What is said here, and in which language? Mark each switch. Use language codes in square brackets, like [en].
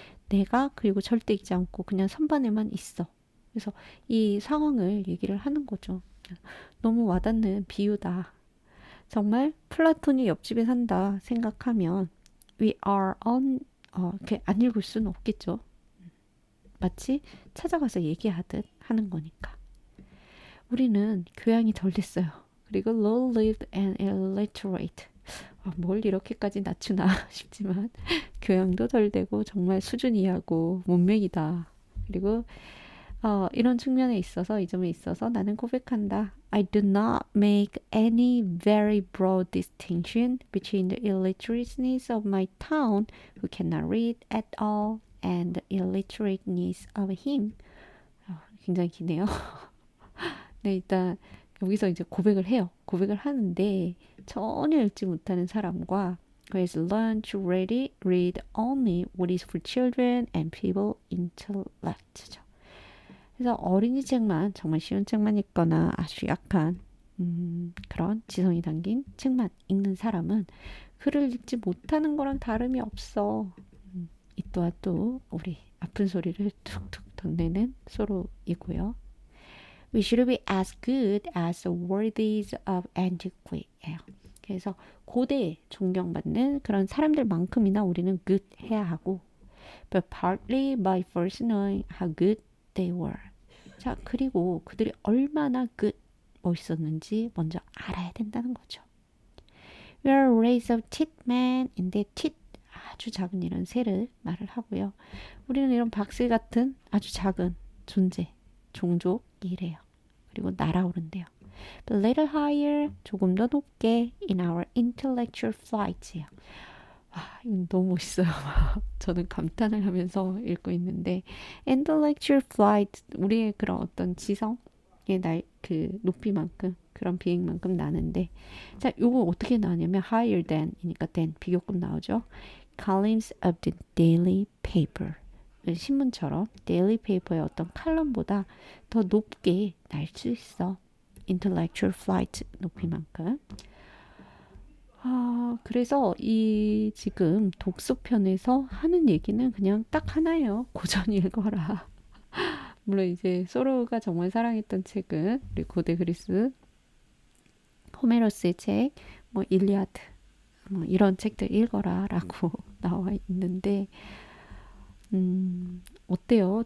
[ko] 내가 그리고 절대 읽지 않고 그냥 선반에만 있어. 그래서 이 상황을 얘기를 하는 거죠. 너무 와닿는 비유다. 정말 플라톤이 옆집에 산다 생각하면 [en] we are on [ko] 이렇게 안 읽을 수는 없겠죠. 마치 찾아가서 얘기하듯 하는 거니까. 우리는 교양이 덜 됐어요. [en] 그리고 low-lived and illiterate. [ko] 뭘 이렇게까지 낮추나 싶지만 교양도 덜 되고 정말 수준 이하고 문맹이다. 그리고 이런 측면에 있어서 이 점에 있어서 나는 고백한다. [en] I do not make any very broad distinction between the illiterateness of my town who cannot read at all and the illiterateness of him. [ko] 굉장히 기네요. 네, 일단 여기서 이제 고백을 해요. 고백을 하는데 전혀 읽지 못하는 사람과 그래서 [en] learn to read only what is for children and people intellect [ko] 죠. 그래서 어린이 책만 정말 쉬운 책만 읽거나 아주 약한 그런 지성이 담긴 책만 읽는 사람은 글을 읽지 못하는 거랑 다름이 없어. 이 또한 또 우리 아픈 소리를 툭툭 덧내는 소로이고요. [en] We should be as good as the worthies of antiquity. [ko] 그래서 고대에 존경받는 그런 사람들만큼이나 우리는 good 해야 하고 [en] but partly by first knowing how good they were. [ko] 자, 그리고 그들이 얼마나 good 멋있었는지 먼저 알아야 된다는 거죠. [en] We are a race of tit men인데 tit [ko] 아주 작은 이런 새를 말을 하고요. 우리는 이런 박새 같은 아주 작은 존재, 종족이래요. 그리고 날아오른대요. [en] But little higher, [ko] 조금 더 높게 [en] in our intellectual flight이에요. [ko] 이건 너무 멋있어요. 저는 감탄을 하면서 읽고 있는데 [en] intellectual flight, [ko] 우리의 그런 어떤 지성의 그 높이만큼 그런 비행만큼 나는데 자, 요거 어떻게 나냐면 higher than이니까 than 비교급 나오죠. [en] columns of the daily paper. [ko] 신문처럼 데일리 페이퍼의 어떤 칼럼보다 더 높게 날 수 있어. [en] intellectual flight 높이만큼. [ko] 그래서 이 지금 독서편에서 하는 얘기는 그냥 딱 하나예요. 고전 읽어라. 물론 이제 소로가 정말 사랑했던 책은 우리 고대 그리스 호메로스의 책, 뭐 일리아드, 뭐 이런 책들 읽어라라고 나와 있는데 어때요?